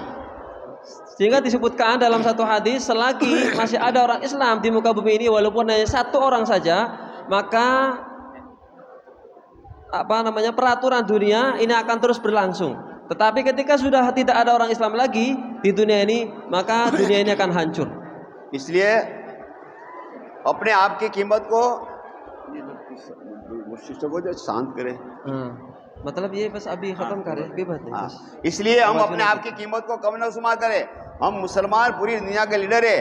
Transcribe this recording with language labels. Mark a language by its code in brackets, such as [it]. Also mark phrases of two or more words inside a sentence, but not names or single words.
[id] Sehingga disebutkan dalam satu hadis, selagi masih ada orang Islam di muka bumi ini, walaupun hanya satu orang saja, maka peraturan dunia ini akan terus berlangsung. Tetapi ketika sudah tidak ada orang Islam lagi di dunia ini, maka dunia ini akan hancur. [hi] इसलिए अपने आप की कीमत को शांत करें। मतलब ये बस अभी खत्म करें, अभी बात नहीं बस। इसलिए हम अपने आप की कीमत को कम न शुमार करें। हम मुसलमान पूरी दुनिया के लीडर है।